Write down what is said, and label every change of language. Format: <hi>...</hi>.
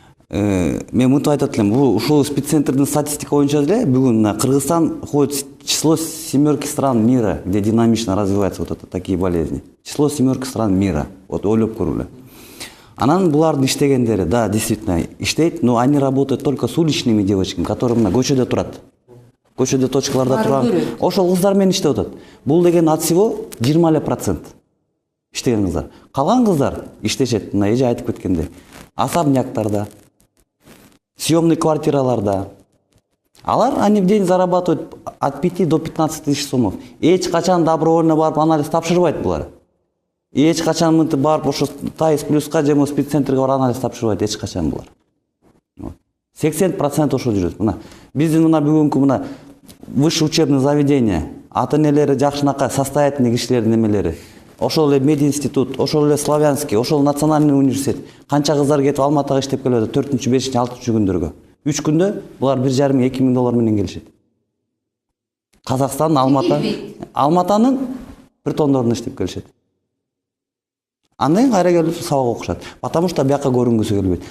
<ky>Мен мынтип айтат элем, бул ушул спеццентрдин статистика боюнча деле бүгүн Кыргызстан</ky> <ru>входит в число 7 стран мира, где динамично развиваются вот такие болезни. Число 7 стран мира. Вот</ru> <ky>ойлоп көргүлө. Анан булардын иштегендери,</ky> <ru>да, действительно иштейт, но они работают только с уличными девочками, которые</ru> <ky>мына көчөдө турат. Көчөдө точкаларда турган. Ошол кыздар менен иштеп атат. Бул деген</ky> <ru>от всего 20%</ru> <ky>иштеген кыздар. Калган кыздар иштешет, мына эже айтып кеткендей. Особняктарда, съемный квартираларда.</ky> <ru>Алар они в день зарабатывают от 5 до 15 тысяч сомов.</ru> <ky>Эч качан добровольно барып анализ тапшырбайт булар. Эч качан мынтип барып ошо ТАИС плюска же спеццентрге барып анализ тапшырбайт эч качан булар. 80% ошо жүрөт. Мына биздин мына бүгүнкү мына высшее учебное заведение, ата энелери жакшынакай состоятельный кишилердин эмелери. Ошол эле мединститут, ошол эле Славянский, ошол национальный университет. Канча кыздар кетип Алматыга иштеп келет 4-5, 6 күндөргө. 3 күндө булар 1,5-2 миң доллар менен келишет. Казакстан, Алматанын притондорунда иштеп келишет. Андан кайра келип сабак окушат.</ky> <ru>Потому что</ru> <ky>бияка көрүнгүсү келбейт.</ky>